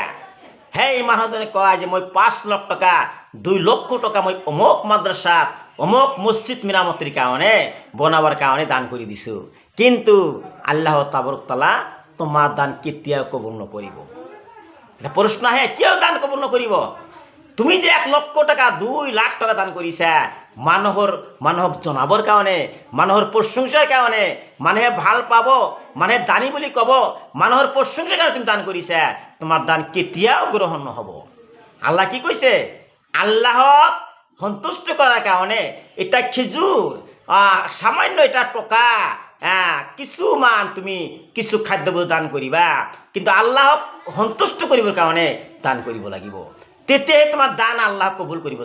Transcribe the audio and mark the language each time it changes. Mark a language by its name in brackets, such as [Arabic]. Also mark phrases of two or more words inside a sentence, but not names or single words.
[Assamese] সেই মানুহজনে কয় যে মই 5 লাখ টকা 2 লক্ষ টকা মই অমুক মাদ্ৰাছাত অমুক মছজিদ মেৰামতিৰ কাৰণে বনাবৰ কাৰণে দান কৰি দিছোঁ। কিন্তু [Arabic] الله تبارك وتعالى [Assamese] তোমাৰ দান কেতিয়াও কবুল নকৰিব। এটা প্ৰশ্ন আহে, কিয় দান কবুল নকৰিব? তুমি যে 1 লক্ষ টাকা 2 লাখ টাকা দান কৰিছা, মানুহক জনাবৰ কাৰণে, মানুহৰ প্ৰশংসাৰ কাৰণে, মানুহে ভাল পাব, মানুহে দানী বুলি ক'ব, মানুহৰ প্ৰশংসাৰ কাৰণে তুমি দান কৰিছা, তোমাৰ দান কেতিয়াও গ্ৰহণ নহ'ব। আল্লাহ কি কৈছে? আল্লাহক সন্তুষ্ট কৰাৰ কাৰণে এটা খেজুৰ, সামান্য এটা টকা, কিছুমান তুমি কিছু খাদ্যবস্তু দান কৰিবা, কিন্তু আল্লাহক সন্তুষ্ট কৰিবৰ কাৰণে দান কৰিব লাগিব, তেতিয়াহে তোমাৰ দান আল্লাহ কবুল কৰিব।